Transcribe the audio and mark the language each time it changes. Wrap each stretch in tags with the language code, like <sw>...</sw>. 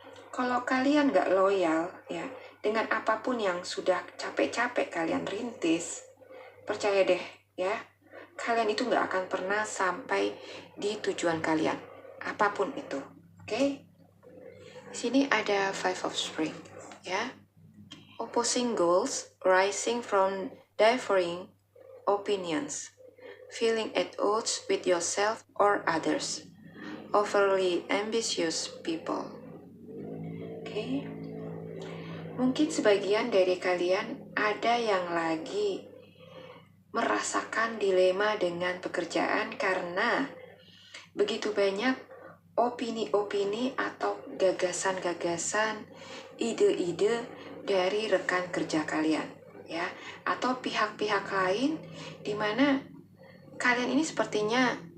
<id>Kalau kalian gak loyal ya dengan apapun yang sudah capek-capek kalian rintis, percaya deh ya, kalian itu gak akan pernah sampai di tujuan kalian, apapun itu. Oke? Sini ada Five of Spring ya.</id> <en>Opposing goals rising from differing opinions, feeling at odds with yourself or others, overly ambitious people.</en> <id>Oke. Mungkin sebagian dari kalian ada yang lagi merasakan dilema dengan pekerjaan karena begitu banyak opini-opini atau gagasan-gagasan, ide-ide dari rekan kerja kalian ya, atau pihak-pihak lain di mana kalian ini sepertinya</id>